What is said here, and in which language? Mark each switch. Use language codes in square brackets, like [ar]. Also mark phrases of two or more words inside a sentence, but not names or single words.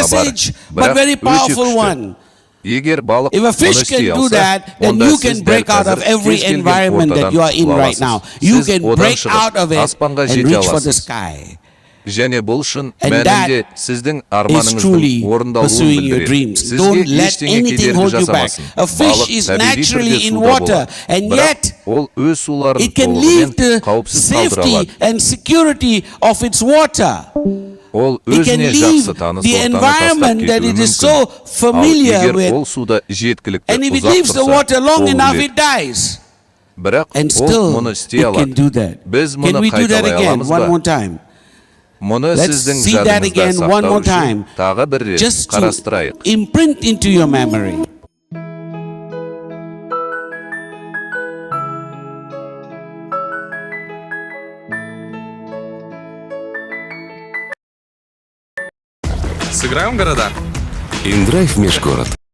[en] message, but [kk] бірақ [en] very [kk] өте [en] powerful [kk] күшті. [en] one. [kk] Егер балық [en] If a [kk] оны [en] fish [kk] істей [en] can do [kk] алса, [en] that, then [kk] онда [en] you [kk] сіз [en] can [kk] дәл [en] break out of [kk] қазір [en] every [kk] кез келген [en] environment that [kk] ортадан [en] you are in [kk] құтыла [en] right now. [kk] аласыз. [en] You [kk] Сіз [en] can [kk] одан [en] break [kk] шығып, [en] out of it [kk] аспанға [en] and [kk] жете [en] reach for the [kk] аласыз. [en] sky. [kk] Және бұл шын [en] And [kk] мәнінде [en] that [kk] сіздің [en] Is [kk] арманыңыздың [en] truly [kk] орындалуын [en] pursuing your [kk] білдіреді. [en] dreams. [kk] Сізге [en] Don't let [kk] ештеңе [en] anything [kk] кедергі [en] hold you back. [kk] жасамасын. [en] A fish [kk] Балық [en] is [kk] табиғи [en] naturally [kk] түрде [en] in [kk] суда [en] water, [kk] болады. [en] and [kk] Бірақ [en] yet [kk] ол өз суларын [en] it can [kk] толығымен [en] leave the [kk] қауіпсіз қалдыра [en] safety [kk] алады. [en] and security of its water. [kk] Ол [en] It can [kk] өзіне [en] leave [kk] жақсы таныс [en] the [kk] ортаны тастап [en] environment that [kk] кетуі [en] it is [kk] мүмкін. [en] so [kk] Ал [en] familiar [kk] егер ол [en] with, [kk] суда жеткілікті [en] and if it [kk] ұзақ [en] leaves the [kk] тұрса, [en] water long [kk] ол [en] enough, [kk] өледі. [en] it dies. [kk] Бірақ [en] And [kk] ол [en] still, [kk] мұны істей [en] it can [kk] алады. [en] do that. [kk] Біз [en] Can [kk] мұны [en] we do that [kk] қайталай [en] again [kk] аламыз [en] one more [kk] ба? [en] time? [kk] Мұны [en] Let's [kk] сіздің [en] see that [kk] жадыңызда [en] again one [kk] сақтау [en] more [kk] үшін [en] time. [kk] тағы бір рет [en] Just to [kk] қарастырайық. [en] imprint into your memory. [ru] Сыграем в города? Индрайв межгород.